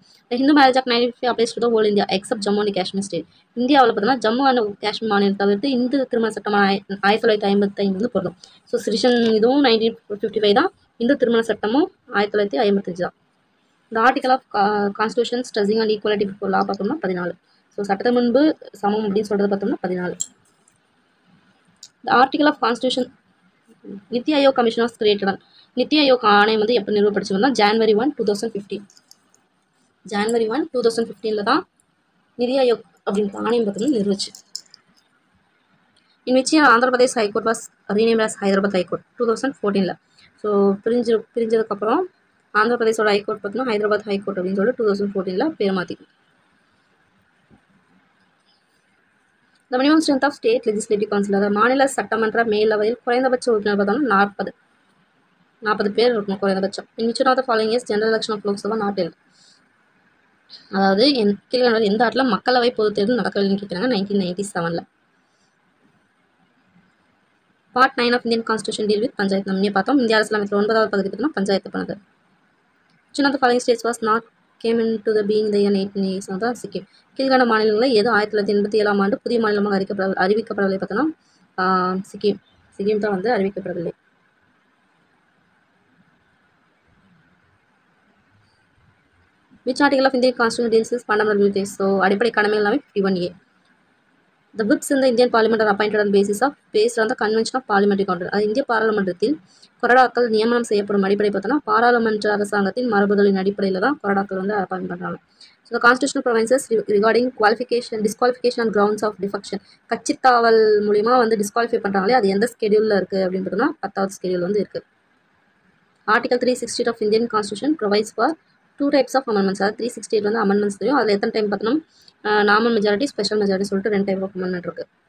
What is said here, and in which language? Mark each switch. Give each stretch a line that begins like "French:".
English: The Hindu Marriage Act 1950 applies to the whole India except Jammu and Kashmir state.
Tamil: இந்தியாவில் பார்த்தோம்னா Jammu and Kashmir மாநிலம் தவிர்த்து இந்து திருமண சட்டமான 1955 வந்து பொருந்தும். ஸோ சிட்டிசன் இதுவும் 1955 தான், இந்து திருமண சட்டமும் 1955 தான்.
English: இந்த article of constitution stressing and equality before law பார்த்தோம்னா 14.
Tamil: ஸோ சட்டத்தை முன்பு சமம் அப்படின்னு சொல்கிறது பார்த்தோம்னா 14.
English: The article of constitution Niti Aayog commission was created.
Tamil: NITI Aayog ஆணையம் வந்து எப்போ நிறுவப்பட்டுச்சுன்னா January 1, 2015. January 1, 2015 தான் நிதி ஆயோக் அப்படின்ற ஆணையம் பார்த்தோம்னா நிறுவச்சு.
English: In which year Andhra Pradesh high court was renamed as Hyderabad high court 2014.
Tamil: So பிரிஞ்சதுக்கப்புறம் Andhra பிரதேசோட high court பார்த்தோம்னா ஹைதராபாத் ஹைகோர்ட் அப்படின்னு சொல்லிட்டு 2014 பேர் மாற்றிக்கும்.
English: The minimum strength of state legislative council,
Tamil: அதாவது மாநில சட்டமன்ற மேலவையில் குறைந்தபட்ச உறுப்பினர் பார்த்தோம்னா 40 பேர் இருக்கணும் குறைந்தபட்சம்.
English: In which one of the following is general election of Lok Sabha not held?
Tamil: அதாவது கீழ்கண்டதில் எந்த ஆட்டில் மக்களவை பொதுத் தேர்தல் நடக்கவில்லைன்னு கேட்குறாங்க 1997.
English: Part 9 of Indian Constitution deal with panchayat.
Tamil: நம்ம பார்த்தோம் இந்திய அரசியலமைப்பில் 9வது பகுதி பார்த்தோம்னா பஞ்சாயத்து பண்ணது.
English: Which one of the following states was not came into the being the year 1980 தான் சிக்கிம்.
Tamil: கீழ்கண்ட மாநிலங்களில் ஏதோ 1987 ஆண்டு புதிய மாநிலமாக அறிவிக்கப்படவில்லை பார்த்தோன்னா சிக்கிம் தான் வந்து அறிவிக்கப்படவில்லை.
English: Which article of Indian Constitution deals with fundamental liberties?
Tamil: So அடிப்படை கடமைகள் எல்லாமே 51A.
English: The whips in the Indian Parliament are appointed on based on the Convention of Parliamentary Control.
Tamil: அது இந்திய பாராளுமன்றத்தில் கொறடாக்கள் நியமனம் செய்யப்படும் அடிப்படை பார்த்தோன்னா பாராளுமன்ற அரசாங்கத்தின் மரபுகளின் அடிப்படையில் தான் கொறடாக்கள் வந்து அப்பாயின்ட் பண்ணுறாங்க.
English: So the constitutional provisions regarding disqualification and grounds of defection.
Tamil: கட்சித்தாவல் மூலிமா வந்து டிஸ்குவாலிஃபை பண்ணுறாங்களே அது எந்த ஸ்கெடியூலில் இருக்குது அப்படின்னு பார்த்தோம்னா 10வது ஸ்கெடியூல் வந்து இருக்குது.
English: Article 368 of Indian Constitution provides for 2 types of amendments.
Tamil: அதாவது 368 வந்து அமெண்ட்மெண்ட்ஸ் தெரியும். அதில் எத்தனை டைம் பார்த்தோம்னா நார்மல் மெஜாரிட்டி ஸ்பெஷல் மெஜாரிட்டி சொல்லிட்டு 2 டைப் ஆஃப் அமெண்ட்மெண்ட் இருக்குது.